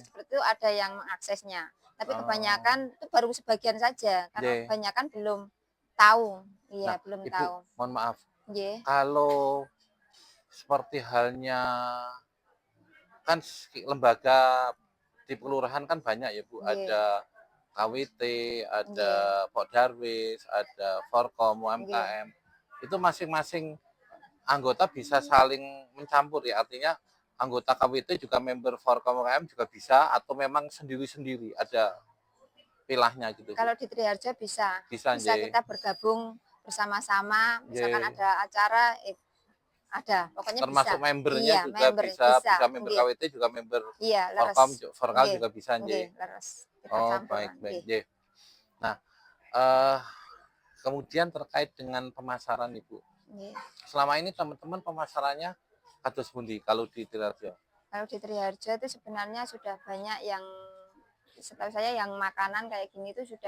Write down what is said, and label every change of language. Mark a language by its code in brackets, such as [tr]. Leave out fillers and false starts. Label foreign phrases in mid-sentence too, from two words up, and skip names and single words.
[id] seperti itu ada yang mengaksesnya. Tapi Oh, kebanyakan itu baru sebagian saja karena nggih. kebanyakan belum tahu. Nah, Iya, belum Ibu tahu. mohon maaf, Nggih, kalau seperti halnya kan lembaga di kelurahan kan banyak ya Bu, nggih, ada KWT, ada nggih, Pok Darwis, ada Forkom, nggih. UMKM. Itu masing-masing anggota bisa saling mencampur ya, artinya anggota KWT juga member Forkom UMKM juga bisa atau memang sendiri-sendiri ada pilahnya gitu Bu. Kalau di Triharjo bisa, Bisa bisa nggih. kita bergabung bersama-sama, misalkan Nggih. ada acara, ada, pokoknya bisa. Termasuk membernya Iya, juga member bisa, bisa member nggih. KWT juga member Iya, Forkom leres. Forkal Nggih, juga bisa nggih, nggih. leres. Kita Oh, campur, baik baik nggih. nggih. Nah, eh kemudian terkait dengan pemasaran Ibu. Nggih. Selama ini teman-teman pemasarannya [jv] kados pundi [id] kalau di Triharjo? Kalau di Triharjo itu sebenarnya sudah banyak yang, setahu saya yang makanan kayak gini itu sudah